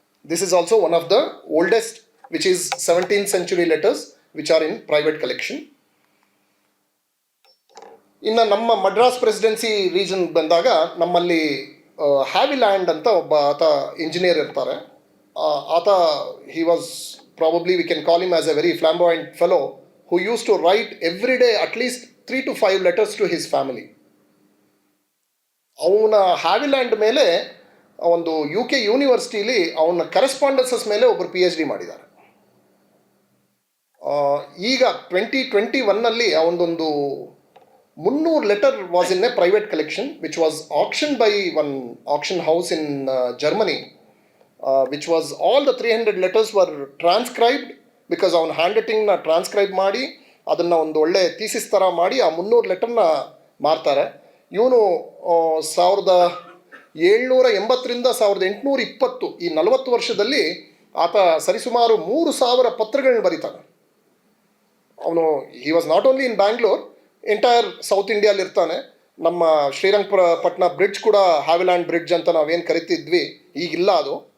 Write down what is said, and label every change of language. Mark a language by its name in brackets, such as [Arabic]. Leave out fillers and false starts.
[English] This is also one of the oldest which is 17th century letters which are in private collection. [Kannada] ಇನ್ನು ನಮ್ಮ Madras presidency region ಬಂದಾಗ ನಮ್ಮಲ್ಲಿ ಹ್ಯಾವಿಲ್ಯಾಂಡ್ ಅಂತ ಒಬ್ಬ ಆತ ಇಂಜಿನಿಯರ್ ಇರ್ತಾರೆ. [English] ಆತ he was probably we can call him as a very flamboyant fellow who used to write every day at least 3 to 5 letters to his family. [Kannada] ಅವನ ಹ್ಯಾವಿಲ್ಯಾಂಡ್ ಮೇಲೆ ಒಂದು UK ಯೂನಿವರ್ಸಿಟಿಲಿ ಅವನ ಕರೆಸ್ಪಾಂಡೆನ್ಸಸ್ ಮೇಲೆ ಒಬ್ಬರು PhD ಮಾಡಿದ್ದಾರೆ. ಈಗ 2021ನಲ್ಲಿ ಅವನದೊಂದು [English] 300 letter was in a private collection which was auctioned by one auction house in Germany, which was all the 300 letters were transcribed because [Kannada] ಅವನ hand ರೈಟಿಂಗ್ನ transcribe ಮಾಡಿ ಅದನ್ನು ಒಂದು ಒಳ್ಳೆ ಥೀಸಿಸ್ ಥರ ಮಾಡಿ ಆ 300 ಲೆಟರ್ನ ಮಾರ್ತಾರೆ. ಇವನು 1780ರಿಂದ 1820 ಈ 40 ವರ್ಷದಲ್ಲಿ ಆತ ಸರಿಸುಮಾರು 3000 ಪತ್ರಗಳನ್ನ ಬರೀತಾನೆ. [English] ಅವನು he was not only in Bangalore, [Kannada] entire south ಇಂಡಿಯಾಲಿ ಇರ್ತಾನೆ. ನಮ್ಮ ಶ್ರೀರಂಗಪಟ್ಟಣ ಬ್ರಿಡ್ಜ್ ಕೂಡ ಹ್ಯಾವಿಲ್ಯಾಂಡ್ ಬ್ರಿಡ್ಜ್ ಅಂತ ನಾವೇನು ಕರಿತಿದ್ವಿ, ಈಗಿಲ್ಲ ಅದು.